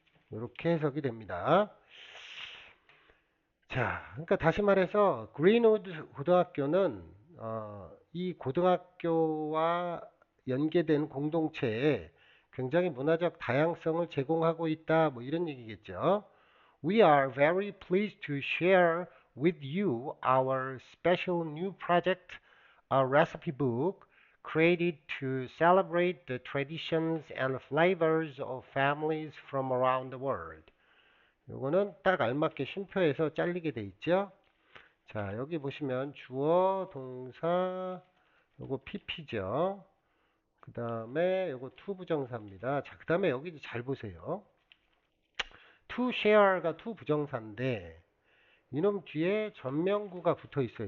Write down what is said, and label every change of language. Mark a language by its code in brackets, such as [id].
[ko] 이렇게 해석이 됩니다. 자, 그러니까 다시 말해서 그린우드 고등학교는 이 고등학교와 연계된 공동체에 굉장히 문화적 다양성을 제공하고 있다. 이런 얘기겠죠. [en] We are very pleased to share with you our special new project, a recipe book created to celebrate the traditions and flavors of families from around the world. [ko] 요거는 딱 알맞게 쉼표에서 잘리게 돼 있죠. 자, 여기 보시면 주어, 동사, 요거 PP죠. 그 다음에 요거 to 부정사입니다. 자, 그 다음에 여기 잘 보세요. to share가 to 부정사인데 이놈 뒤에 전명구가 붙어 있어요.